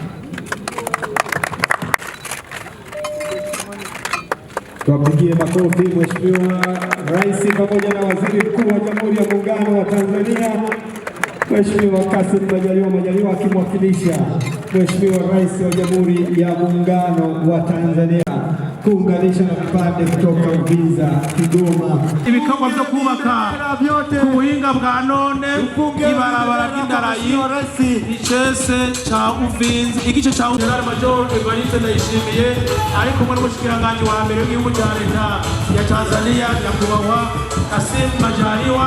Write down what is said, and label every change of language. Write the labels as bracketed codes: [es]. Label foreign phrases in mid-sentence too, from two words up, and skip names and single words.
[sw] Tuwapigie makofi Mheshimiwa Rais pamoja na Waziri Mkuu wa Jamhuri ya Muungano wa Tanzania, Mheshimiwa Kassim Majaliwa akimwakilisha Mheshimiwa Rais wa Jamhuri ya Muungano wa Tanzania. kuunganisha na vipande kutoka Uvinza, Kigoma. [rn] Ibikorwa byo kubaka ku buhinga bwa none ibarabara ry'indarayi icese ca Uvinza igice ca General Major Evariste Ndayishimiye ari kumwe n'umushikiranganji wa mbere w'igihugu cya leta ya Tanzania nyakubahwa Kassim Majaliwa.